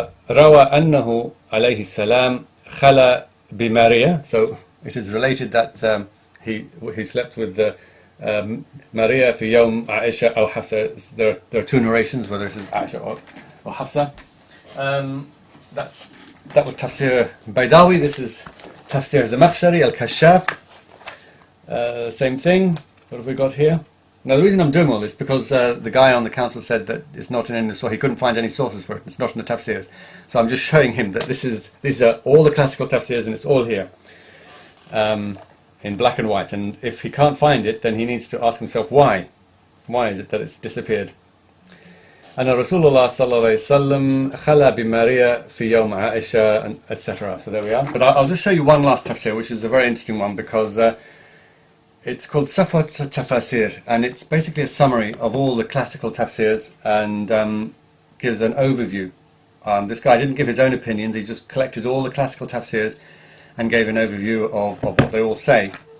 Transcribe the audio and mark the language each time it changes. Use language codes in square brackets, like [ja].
[ar] روى أنه عليه السلام خلا بماريا. [en] So it is related that he slept with Maria [ar] في يوم عائشة أو حفصة. [en] There are two narrations, whether it is Aisha or Hafsa. That was Tafsir Baydawi. This is Tafsir Zamakhshari Al-Kashaf. Same thing. What have we got here? Now the reason I'm doing all this because the guy on the council said that it's not in any source. He couldn't find any sources for it. It's not in the tafsirs. So I'm just showing him that these are all the classical tafsirs and it's all here in black and white. And if he can't find it, then he needs to ask himself why. Why is it that it's disappeared? [ar] أن رسول الله صلى الله عليه وسلم خلا بماريا في يوم عائشة, etc. [en] So there we are. But I'll just show you one last tafsir, which is a very interesting one because it's called Safwat Tafasir, and it's basically a summary of all the classical tafsirs and gives an overview. This guy didn't give his own opinions, he just collected all the classical tafsirs and gave an overview of what they all say.